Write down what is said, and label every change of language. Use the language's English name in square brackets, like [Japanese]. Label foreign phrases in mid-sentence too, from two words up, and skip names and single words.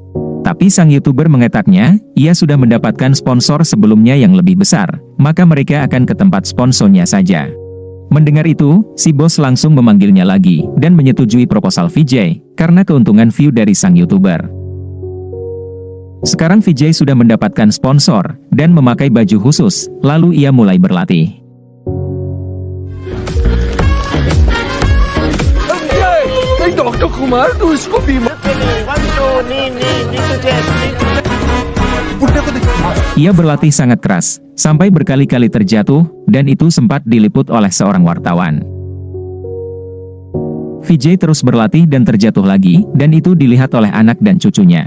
[Indonesian] Tapi sang YouTuber mengetaknya, ia sudah mendapatkan sponsor sebelumnya yang lebih besar, maka mereka akan ke tempat sponsornya saja. Mendengar itu, si bos langsung memanggilnya lagi dan menyetujui proposal Vijay karena keuntungan view dari sang YouTuber. Sekarang Vijay sudah mendapatkan sponsor dan memakai baju khusus, lalu ia mulai berlatih. [Hindi] डॉक्टर कुमार तू इसको बीमार [Indonesian] Ia berlatih sangat keras, sampai berkali-kali terjatuh, dan itu sempat diliput oleh seorang wartawan. Vijay terus berlatih dan terjatuh lagi, dan itu dilihat oleh anak dan cucunya.